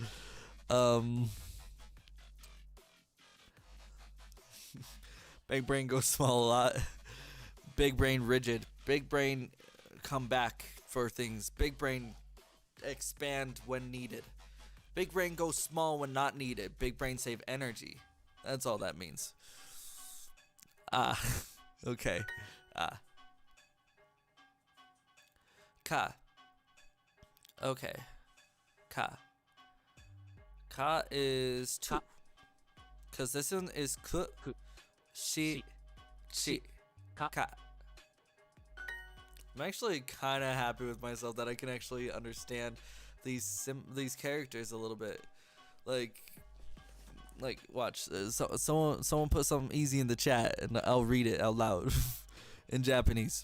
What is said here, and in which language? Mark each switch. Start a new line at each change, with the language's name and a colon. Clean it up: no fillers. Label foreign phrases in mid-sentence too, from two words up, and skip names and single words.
English: Big brain goes small a lot. Big brain rigid. Big brain come back for things. Big brain expand when needed. Big brain goes small when not needed. Big brain save energy. That's all that means. Okay. Ka. Okay. Ka. Ka is 2. Because this one is ku.
Japanese: Shi. Ka.
English: I'm actually kind of happy with myself that I can actually understand these characters a little bit. Like watch. Someone put something easy in the chat, and I'll read it out loud in Japanese.